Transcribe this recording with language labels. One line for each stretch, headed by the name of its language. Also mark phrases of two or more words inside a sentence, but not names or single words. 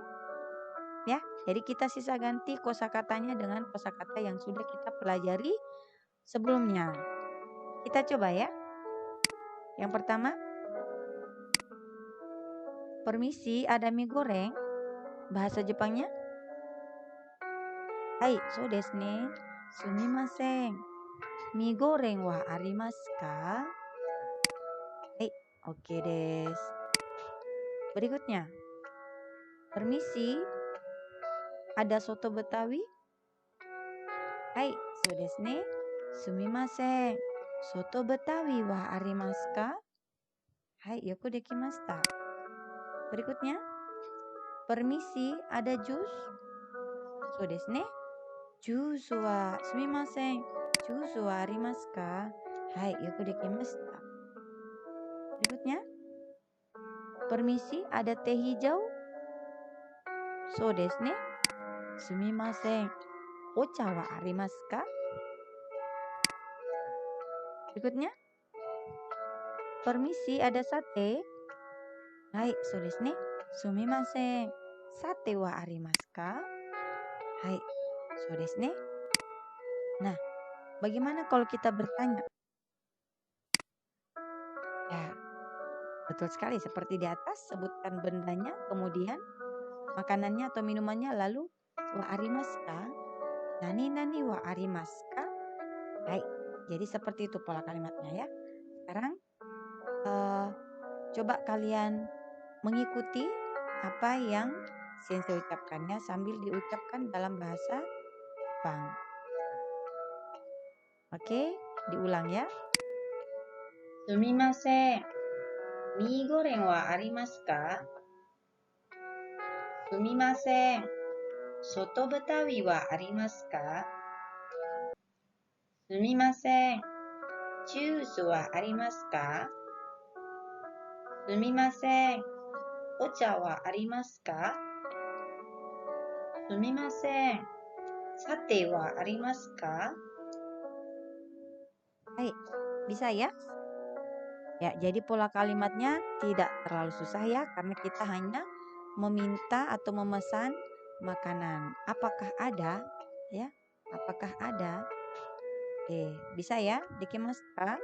Indonesian: Ya, jadi kita sisa ganti kosakatanya dengan kosakata yang sudah kita pelajari sebelumnya. Kita coba ya. Yang pertama, permisi, ada mie goreng. Bahasa Jepangnya, hai,
Japanese: そうですね. Sumimasen. Mie goreng wa arimasu ka? はい、オケです.
Indonesian: Berikutnya, permisi, ada soto Betawi? Hai,
Japanese: そうですね。すみません. Soto Betawi wa arimasu ka? はい、よくできました.
Indonesian: Berikutnya, permisi, ada jus?
Japanese: そうですね。ジュースはすみません. ジュースはありますか? はい、よくできました.
Indonesian: Berikutnya, permisi, ada teh hijau?
Japanese: そうですね。すみません. お茶はありますか?
Indonesian: Berikutnya, permisi, ada sate?
Japanese: Hai, そうですね。すみません. Sate はありますか? はい、そうですね.
Indonesian: Nah, bagaimana kalau kita bertanya? Ya, betul sekali. Seperti di atas, sebutkan bendanya, kemudian makanannya atau minumannya, lalu
Japanese: はありますか? 何々はありますか?
Indonesian: Hai, jadi seperti itu pola kalimatnya ya. Sekarang coba kalian mengikuti apa yang Sensei ucapkannya sambil diucapkan dalam bahasa Jepang. Oke, diulang ya.
Japanese: すみません。Mie goreng はありますか? Sumimasen. Soto Betawi wa arimasu ka? すみません。ジュースはありますか? すみません。お茶はありますか? すみません。Sate はありますか?
Indonesian: Hai, bisa ya? Ya, jadi pola kalimatnya tidak terlalu susah ya, karena kita hanya meminta atau memesan makanan. Apakah ada? Ya, apakah ada? Oke, bisa ya?
Japanese: できますか?